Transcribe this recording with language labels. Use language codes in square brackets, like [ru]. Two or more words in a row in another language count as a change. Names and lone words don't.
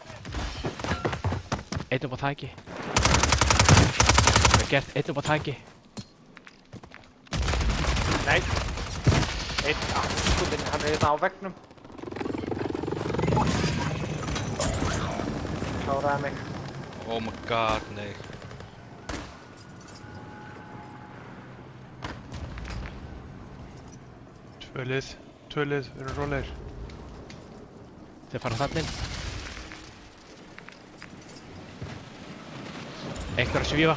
[is] Einn upp á þaki. Það er gert, einn upp á þaki. Nei. Einn afskotinn, hann er hérna á veggnum. Kláraði mig. [en] Oh my god, [is] nei. Tvö lið, við erum rólegir. Þeir fara þarna inn. Einhver að svífa.